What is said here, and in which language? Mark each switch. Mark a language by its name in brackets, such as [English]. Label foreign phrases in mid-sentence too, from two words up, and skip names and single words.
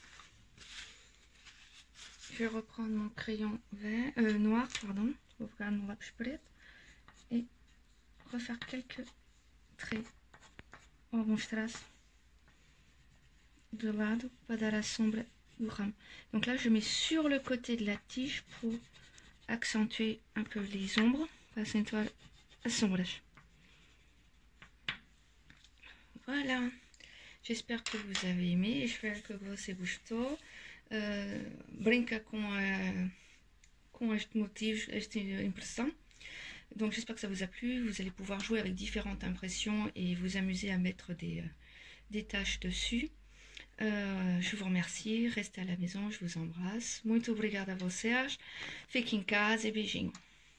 [French] Je vais reprendre mon crayon vert, noir, pardon, et refaire quelques traits [Portuguese] alguns traços de lado para dar a sombra do ramo. [French] Donc là je mets sur le côté de la tige pour accentuer un peu les ombres, [Portuguese] para acentuar as sombras. [French] Voilà, j'espère que vous avez aimé, [Portuguese] espero que você gostou. Brinca com este motif, esta impressão. [French] Donc j'espère que ça vous a plu. Vous allez pouvoir jouer avec différentes impressions et vous amuser à mettre des taches dessus. Je vous remercie, restez à la maison, je vous embrasse. [Portuguese] Muito obrigada a vocês. Fiquem em casa e beijinho.